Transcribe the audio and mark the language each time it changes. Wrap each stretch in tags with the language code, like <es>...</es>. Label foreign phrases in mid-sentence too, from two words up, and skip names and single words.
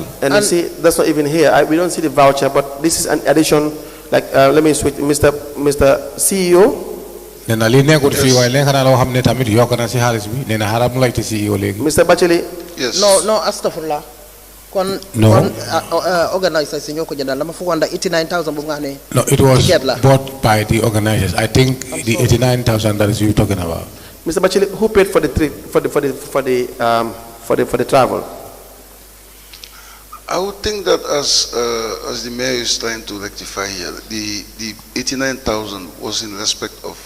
<en>And you see, that's not even here. We don't see the voucher, but this is an addition. Like, let me switch, Mr. CEO. Mr. Bacheli. Yes.</en> <wo>No, astaghfirullah. Organizers ñoko jëndal lama fu wanda 89,000 bu nga né.</wo> <en>No, it was bought by the organizers. I think the 89,000 that is you talking about. Mr. Bacheli, who paid for the trip for the travel? I would think that as the mayor is trying to rectify here, the 89,000 was in respect of</en>